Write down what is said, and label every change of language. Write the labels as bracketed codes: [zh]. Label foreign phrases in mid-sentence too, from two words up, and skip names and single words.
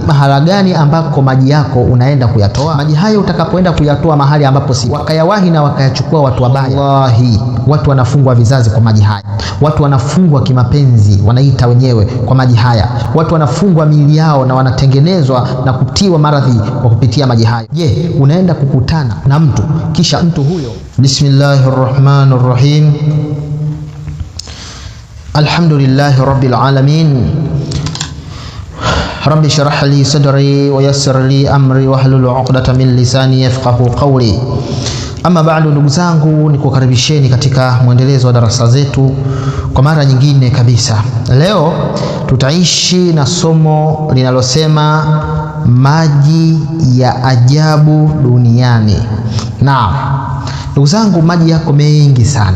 [sw] mahala gani ambako maji yako unaenda kuyatoa? Maji hayo utakapoenda kuyatoa mahali ambapo si, wakayawahi na wakayachukua watu wabaya, wallahi watu wanafungwa vizazi kwa maji haya, watu wanafungwa kimapenzi, wanaita wenyewe, kwa maji haya, watu wanafungwa miili yao na wanatengenezwa na kutiwa maradhi kwa kupitia maji haya. Je, unaenda kukutana na mtu kisha mtu huyo, [ar] بسم الله الرحمن الرحيم الحمد لله رب العالمين رب اشرح لي صدري ويسر لي أمري واحلل عقدة من لساني يفقهوا قولي. أما بعد, [sw] ndugu zangu, nikukaribisheni katika mwendelezo wa darasa zetu kwa mara nyingine kabisa. Leo tutaishi na somo linalosema maji ya ajabu duniani. Naam, ndugu zangu, maji yako mengi sana.